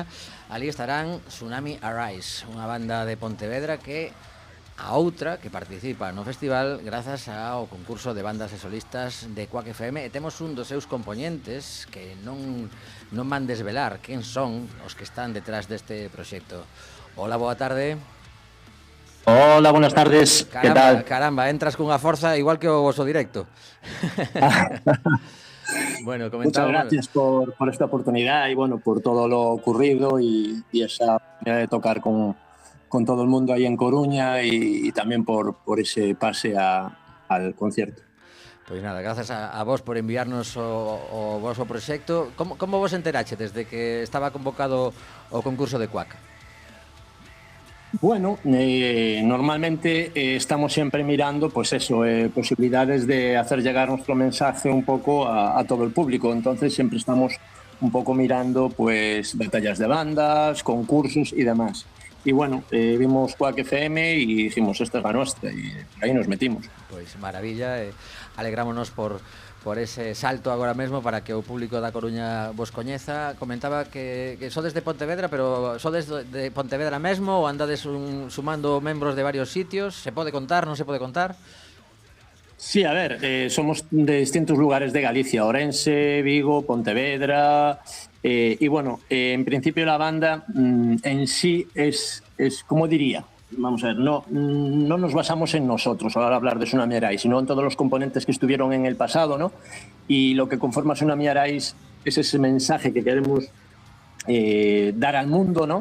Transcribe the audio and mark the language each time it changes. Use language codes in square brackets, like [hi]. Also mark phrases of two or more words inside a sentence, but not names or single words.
[gl] Ali estarán Tsunami Arise, unha banda de Pontevedra que a outra que participa no festival grazas ao concurso de bandas e solistas de Quack FM, e temos un dos seus componentes que non van desvelar quen son os que están detrás deste proxecto. Hola, boa tarde. [es] Hola, buenas tardes. ¿Qué tal? [gl] Caramba, entras cunha forza igual que o voso directo. [es] Bueno, muchas gracias por esta oportunidad y bueno, por todo lo ocurrido y esa oportunidad de tocar con todo el mundo ahí en Coruña y también por ese pase al concierto. [gl] Pois nada, grazas a vos por enviarnos o voso proxecto. Como vos enterache desde que estaba convocado o concurso de Quack? [es] Bueno, normalmente estamos siempre mirando pues eso, posibilidades de hacer llegar nuestro mensaje un poco a todo el público. Entonces siempre estamos un poco mirando pues batallas de bandas, concursos y demás. Y bueno, vimos Quack FM y dijimos, esta es la nuestra, y ahí nos metimos. [gl] Pois maravilla, alegrámonos por ese salto agora mesmo para que o público da Coruña vos coñeza. Comentaba que sodes de Pontevedra, pero sodes de Pontevedra mesmo ou andades sumando membros de varios sitios? Se pode contar, non se pode contar? [es] Sí, a ver, somos de distintos lugares de Galicia, Ourense, Vigo, Pontevedra, y bueno, en principio la banda en sí es, como diría, vamos a ver, no nos basamos en nosotros al hablar de Tsunami Arise, sino en todos los componentes que estuvieron en el pasado, ¿no? Y lo que conforma Tsunami Arise es ese mensaje que queremos dar al mundo, ¿no?